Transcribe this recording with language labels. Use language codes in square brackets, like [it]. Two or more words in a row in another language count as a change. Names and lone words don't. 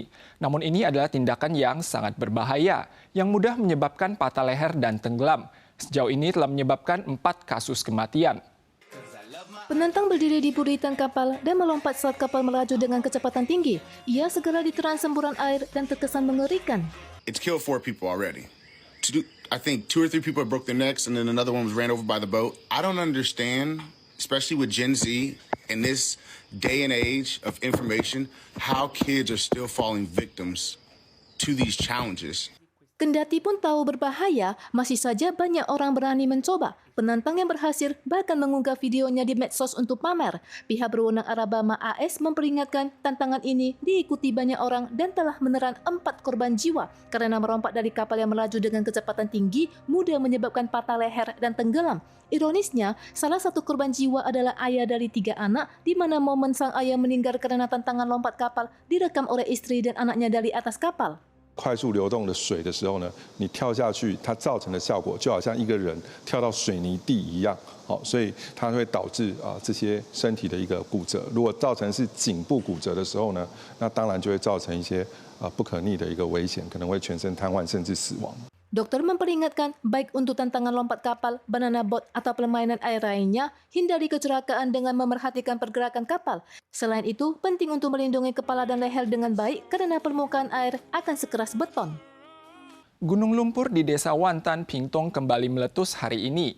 [id] Namun ini adalah tindakan yang sangat berbahaya, yang mudah menyebabkan patah leher dan tenggelam. Sejauh ini telah menyebabkan 4 kasus kematian. Penantang berdiri di buritan kapal dan melompat saat kapal melaju dengan kecepatan tinggi. Ia segera diterang semburan air dan terkesan mengerikan. [en] It's killed 4 people already. I think 2 or 3 people broke their necks and then another one was ran over by the boat. I don't understand, especially with Gen Z in this day and age of information, how kids are still falling victims to these challenges. [id] Kendati pun tahu berbahaya, masih saja banyak orang berani mencoba. Penantang yang berhasil bahkan mengunggah videonya di medsos untuk pamer. Pihak berwenang Alabama AS memperingatkan tantangan ini diikuti banyak orang dan telah menelan 4 korban jiwa karena merompak dari kapal yang melaju dengan kecepatan tinggi mudah menyebabkan patah leher dan tenggelam. Ironisnya, salah satu korban jiwa adalah ayah dari 3 anak, di mana momen sang ayah meninggal karena tantangan lompat kapal direkam oleh istri dan anaknya dari atas kapal. [zh] 快速流动的水的时候呢，你跳下去，它造成的效果就好像一个人跳到水泥地一样，所以它会导致这些身体的一个骨折。如果造成是颈部骨折的时候呢，那当然就会造成一些不可逆的一个危险，可能会全身瘫痪甚至死亡。 [id] Dokter memperingatkan, baik untuk tantangan lompat kapal, banana boat, atau permainan air lainnya, hindari kecelakaan dengan memerhatikan pergerakan kapal. Selain itu, penting untuk melindungi kepala dan leher dengan baik karena permukaan air akan sekeras beton. Gunung lumpur di desa Wantan, Pingtung kembali meletus hari ini.